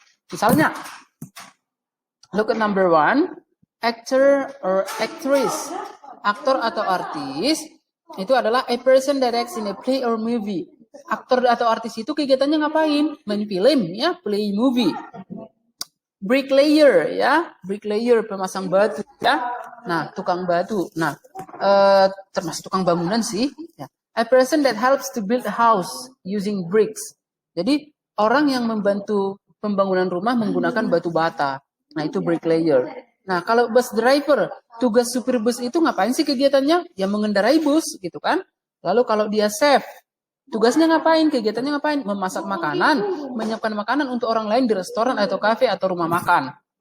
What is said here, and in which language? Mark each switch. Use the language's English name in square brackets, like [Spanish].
[Indonesian] Misalnya, [English] look at number 1, actor or actress. [Indonesian] Aktor atau artis itu adalah [English] a person that acts in a play or movie. [Indonesian] Aktor atau artis itu kegiatannya ngapain? Main film ya, [English] play movie. [Indonesian] Bricklayer ya, bricklayer pemasang batu ya. Nah, tukang batu. Nah, termasuk tukang bangunan sih. Ya. [English] A person that helps to build a house using bricks. [Indonesian] Jadi orang yang membantu pembangunan rumah menggunakan batu bata. Nah, itu bricklayer. Nah, kalau bus driver, tugas supir bus itu ngapain sih kegiatannya? Ya mengendarai bus gitu kan. Lalu kalau dia chef, tugasnya ngapain? Kegiatannya ngapain? Memasak makanan, menyiapkan makanan untuk orang lain di restoran atau kafe atau rumah makan.